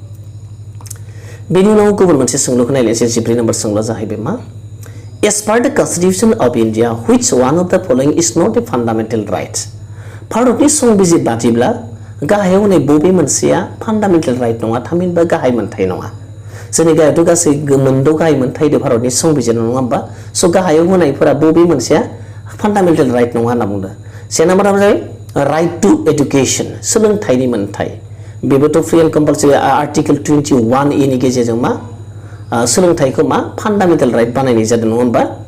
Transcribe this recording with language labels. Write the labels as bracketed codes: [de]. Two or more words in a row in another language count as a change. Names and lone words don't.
[brx] बेनि उनाव गुबुन मोनसे सोंलुखौ नायलायनोसै 14 नम्बर सोंलुआ जाहैबाय मा [en] As per the Constitution of India, which one of the following is not a fundamental right? [brx] भारतनि संबिजिर बादिब्ला गाहायाव होनाय बबे मोनसेया [en] fundamental right [brx] नङा थामहिनबा गाहाय मोनथाय नङा जोंनि गाहायावथ' गासै मोनद' गाहाय मोनथाय दं भारतनि संबिजिर नङा होमबा स' गाहायाव होनायफोरा बबे मोनसेया [en] fundamental right [brx] नङा होनना बुंदों से नाम्बारा जाबाय [en] right to education [brx] सोलोंथाइनि मोनथाय बेबोथ' [en] free and compulsory [brx] आर्टिकेल 21 ए नि गेजेरजों मा सोलोंथाइखौ मा [en] fundamental right [brx] बानायनाय जादों नङा होमबा